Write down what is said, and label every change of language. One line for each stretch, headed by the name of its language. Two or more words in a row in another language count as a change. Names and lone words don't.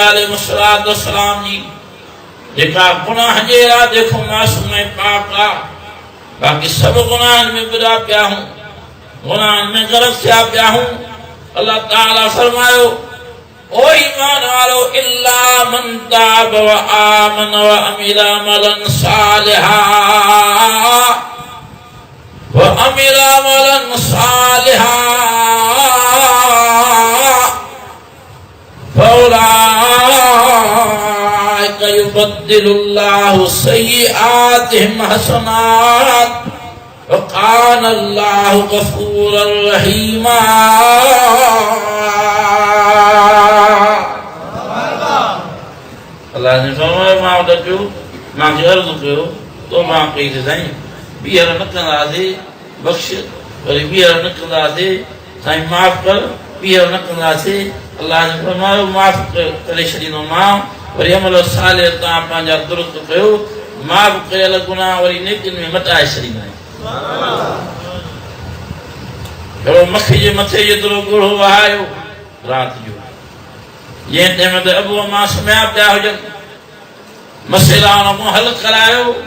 Arabic: عليه الصلاة والسلام
Sindhi: जी जेका गुनाह जे इरादे खां मासूम ऐं पाक आहे बाक़ी सभु गुनाहनि में बुरा पिया हूं गुनाहनि में ग़लत थिया पिया हूं अल्लाह ताला फरमायो ओ ईमान वारो
Arabic: إلا من تاب و آمن و عمل عملا صالحا فأولئك يبدل الله سيئاتهم حسنات و كان الله غفورا رحيما
Sindhi: अल्लाह ने फरमायो मां वटि मूंखे अर्ज़ु कयो तो मां कई त साईं ॿीहर न कंदासीं बख़्श वरी ॿीहर न कंदासीं साईं माफ़ कर ॿीहर न कंदासीं अल्लाह ने फरमायो माफ़ करे छॾींदोमांव वरी अमल सालिह तव्हां पंहिंजा दुरुस्त कयो माफ़ कयल गुनाह वरी नेकियुनि में मटाए छॾींदा आहियूं अहिड़ो मखे जे मथे जेतिरो ॻोढ़ो वहायो राति जो जंहिं टाइम ते अबू अमा सुम्हिया पिया हुजनि मसइला उन हल करायो